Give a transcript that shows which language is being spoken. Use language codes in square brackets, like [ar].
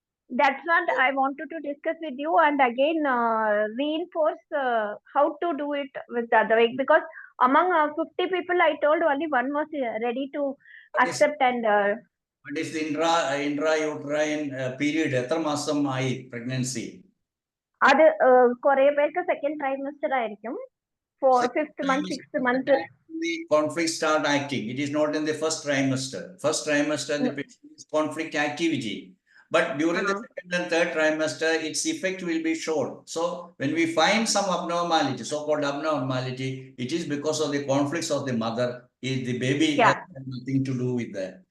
[en] That's what I wanted to discuss with you, and again reinforce how to do it with the other way, because among 50 people I told only one was ready to accept. And what is the intrauterine period? [ml] എത്ര മാസമായി pregnancy? അത് കുറെ പേർക്ക് second trimester ആയിരിക്കും. [en] 5th month, 6th month the conflict start acting. It is not in the first trimester. First trimester the patient is conflict activity, but during the 2nd and 3rd trimester its effect will be shown. So when we find some abnormality, so called abnormality, it is because of the conflicts of the mother. The baby has nothing to do with that.